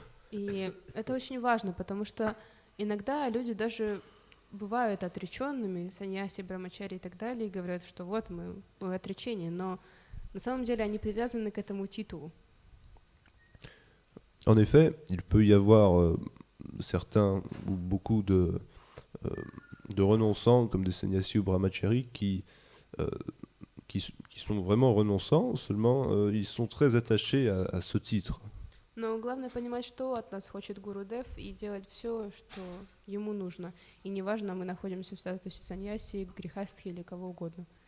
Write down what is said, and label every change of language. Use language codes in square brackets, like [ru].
[ru] И это очень важно, потому что иногда люди даже бывают отреченными, саньяси, брамачари и так далее, и говорят, что вот мы в отречении, но на самом деле они привязаны к этому титулу. [fr] En effet, il peut y avoir certains ou beaucoup de renonçants comme des sannyasi ou brahmacharis qui sont vraiment renonçants, seulement ils sont très attachés à ce titre. [ru] Но главное понимать, что от нас хочет Гурудев, и делать все, что ему нужно. И неважно, мы находимся в статусе саньяси, грехастхи или кого угодно.